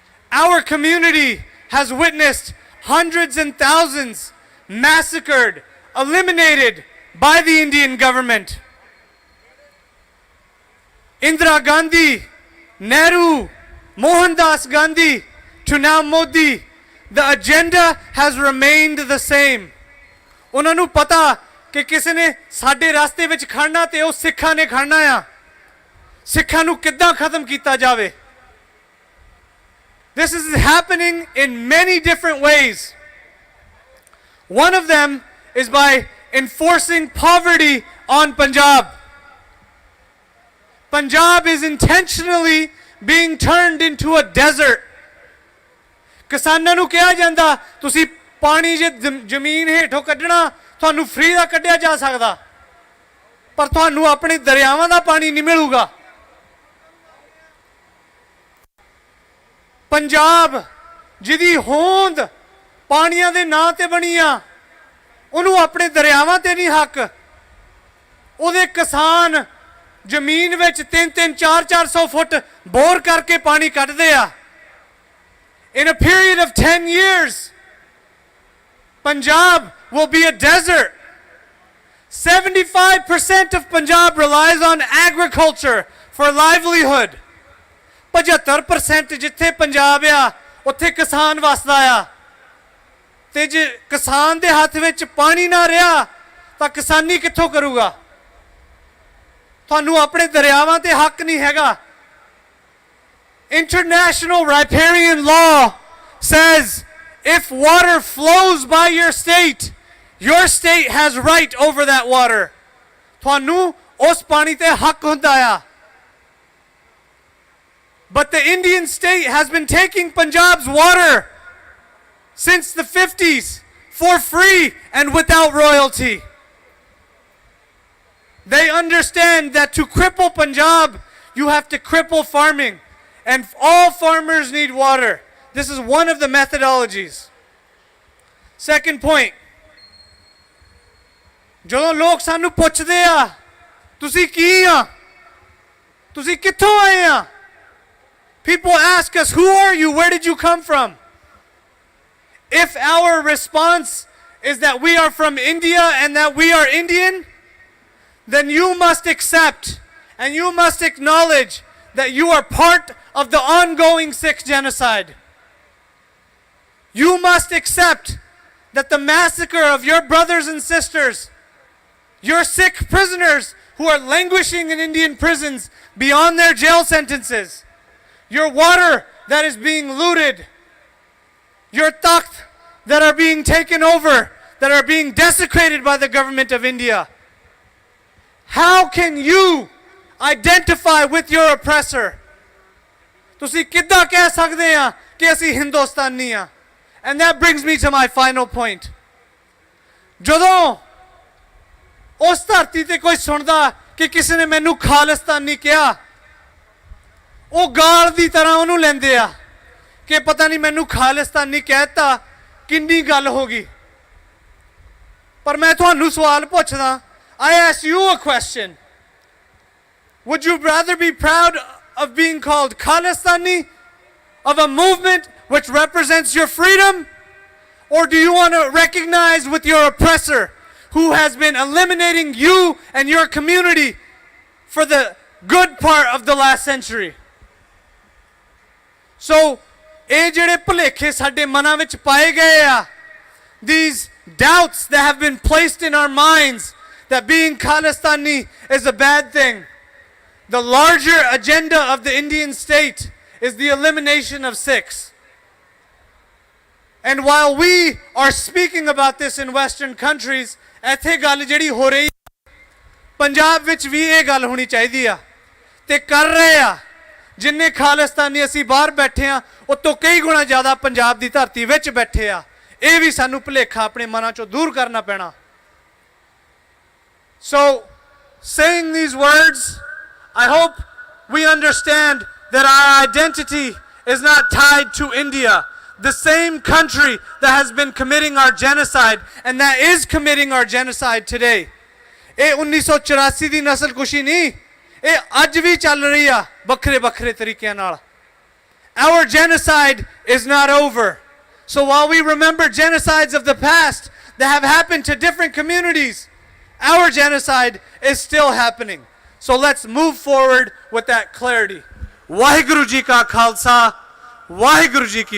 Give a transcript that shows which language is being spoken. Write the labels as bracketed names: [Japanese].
[English] Our community has witnessed hundreds and thousands massacred, eliminated by the Indian government. Indira Gandhi, Nehru, Mohandas Gandhi to now Modi, the agenda has remained the same. [Punjabi] ਉਹਨਾਂ ਨੂੰ ਪਤਾ ਕਿ ਕਿਸੇ ਨੇ ਸਾਡੇ ਰਸਤੇ ਵਿੱਚ ਖੜਨਾ ਤੇ ਉਹ ਸਿੱਖਾਂ ਨੇ ਖੜਨਾ ਆ. ਸਿੱਖਾਂ ਨੂੰ ਕਿੱਦਾਂ ਖਤਮ ਕੀਤਾ ਜਾਵੇ. [English] This is happening in many different ways. One of them is by enforcing poverty on Punjab. Punjab is intentionally being turned into a desert. [Punjabi] ਕਿਸਾਨਾਂ ਨੂੰ ਕਿਹਾ ਜਾਂਦਾ ਤੁਸੀਂ ਪਾਣੀ ਜੇ ਜ਼ਮੀਨ ਹੇਠੋਂ ਕੱਢਣਾ ਤੁਹਾਨੂੰ ਫ੍ਰੀ ਦਾ ਕੱਢਿਆ ਜਾ ਸਕਦਾ, ਪਰ ਤੁਹਾਨੂੰ ਆਪਣੇ ਦਰਿਆਵਾਂ ਦਾ ਪਾਣੀ ਨਹੀਂ ਮਿਲੂਗਾ. ਪੰਜਾਬ ਜਿਹਦੀ ਹੋਂਦ ਪਾਣੀਆਂ ਦੇ ਨਾਂ ਤੇ ਬਣੀ ਆ, ਉਹਨੂੰ ਆਪਣੇ ਦਰਿਆਵਾਂ ਤੇ ਨਹੀਂ ਹੱਕ. ਉਹਦੇ ਕਿਸਾਨ ਜ਼ਮੀਨ ਵਿੱਚ 300 400 ਫੁੱਟ ਬੋਰ ਕਰਕੇ ਪਾਣੀ ਕੱਢਦੇ ਆ. [English] In a period of 10 years, Punjab will be a desert. 75% of Punjab relies on agriculture for livelihood. [Punjabi] 75% ਜਿੱਥੇ ਪੰਜਾਬ ਆ ਉੱਥੇ ਕਿਸਾਨ ਵਸਦਾ ਆ, ਤੇ ਜੇ ਕਿਸਾਨ ਦੇ ਹੱਥ ਵਿੱਚ ਪਾਣੀ ਨਾ ਰਿਹਾ ਤਾਂ ਕਿਸਾਨੀ ਕਿੱਥੋਂ ਕਰੂਗਾ. ਤੁਹਾਨੂੰ ਆਪਣੇ ਦਰਿਆਵਾਂ ਤੇ ਹੱਕ ਨਹੀਂ ਹੈਗਾ. [English] International riparian law says if water flows by your state has right over that water. [Punjabi] ਤੁਹਾਨੂੰ ਉਸ ਪਾਣੀ ਤੇ ਹੱਕ ਹੁੰਦਾ ਆ. [English] But the Indian state has been taking Punjab's water since the 50s for free and without royalty. They understand that to cripple Punjab, you have to cripple farming. And all farmers need water. This is one of the methodologies. Second point. [Punjabi] ਜਦੋਂ ਲੋਕ ਸਾਨੂੰ ਪੁੱਛਦੇ ਆ ਤੁਸੀਂ ਕੀ ਆ, ਤੁਸੀਂ ਕਿੱਥੋਂ ਆਏ ਆ, [English] people ask us, who are you, where did you come from? If our response is that we are from India and that we are Indian, then you must accept and you must acknowledge that you are part of the ongoing Sikh genocide. You must accept that the massacre of your brothers and sisters, your Sikh prisoners who are languishing in Indian prisons beyond their jail sentences, your water that is being looted, your takht that are being taken over, that are being desecrated by the government of India. How can you identify with your oppressor? [Punjabi] ਤੁਸੀਂ ਕਿੱਦਾਂ ਕਹਿ ਸਕਦੇ ਆ ਕਿ ਅਸੀਂ ਹਿੰਦੁਸਤਾਨੀ ਆ? [English] And that brings me to my final point. [Punjabi] ਜਦੋਂ ਉਸ ਧਰਤੀ ਤੇ ਕੋਈ ਸੁਣਦਾ ਕਿ ਕਿਸੇ ਨੇ ਮੈਨੂੰ ਖਾਲਿਸਤਾਨੀ ਕਿਹਾ, ਉਹ ਗਾਲ ਦੀ ਤਰ੍ਹਾਂ ਉਹਨੂੰ ਲੈਂਦੇ ਆ ਕਿ ਪਤਾ ਨਹੀਂ ਮੈਨੂੰ ਖਾਲਿਸਤਾਨੀ ਕਹਿਤਾ, ਕਿੰਨੀ ਗੱਲ ਹੋ ਗਈ। ਪਰ ਮੈਂ ਤੁਹਾਨੂੰ ਸਵਾਲ ਪੁੱਛਦਾ, [English] I ask you a question. Would you rather be proud of being called Khalistani, of a movement which represents your freedom? Or do you want to recognize with your oppressor who has been eliminating you and your community for the good part of the last century? So, [Punjabi] ਇਹ ਜਿਹੜੇ ਭੁਲੇਖੇ ਸਾਡੇ ਮਨਾਂ ਵਿੱਚ ਪਾਏ ਗਏ ਆ, [English] these doubts that have been placed in our minds that being Khalistani is a bad thing. The larger agenda of the Indian state is the elimination of Sikhs. And while we are speaking about this in Western countries, [Punjabi] ਇੱਥੇ ਗੱਲ ਜਿਹੜੀ ਹੋ ਰਹੀ ਪੰਜਾਬ ਵਿੱਚ ਵੀ ਇਹ ਗੱਲ ਹੋਣੀ ਚਾਹੀਦੀ ਆ ਤੇ ਕਰ ਰਹੇ ਆ। ਜਿੰਨੇ ਖਾਲਿਸਤਾਨੀ ਅਸੀਂ ਬਾਹਰ ਬੈਠੇ ਆ, ਉਹ ਤੋਂ ਕਈ ਗੁਣਾ ਜ਼ਿਆਦਾ ਪੰਜਾਬ ਦੀ ਧਰਤੀ ਵਿੱਚ ਬੈਠੇ ਆ। ਇਹ ਵੀ ਸਾਨੂੰ ਭੁਲੇਖਾ ਆਪਣੇ ਮਨਾਂ ਚੋਂ ਦੂਰ ਕਰਨਾ ਪੈਣਾ। [English] So, saying these words, I hope we understand that our identity is not tied to India, the same country that has been committing our genocide and that is committing our genocide today. [Punjabi] ਇਹ 1984 ਦੀ ਨਸਲਕੁਸ਼ੀ ਨਹੀਂ, ਇਹ ਅੱਜ ਵੀ ਚੱਲ ਰਹੀ ਆ ਵੱਖਰੇ ਵੱਖਰੇ ਤਰੀਕਿਆਂ ਨਾਲ। [English] Our genocide is not over. So while we remember genocides of the past that have happened to different communities, our genocide is still happening. So let's move forward with that clarity. [Punjabi] Waheguru ji ਕਾ ਖਾਲਸਾ, ਵਾਹਿਗੁਰੂ ਜੀ ਕੀ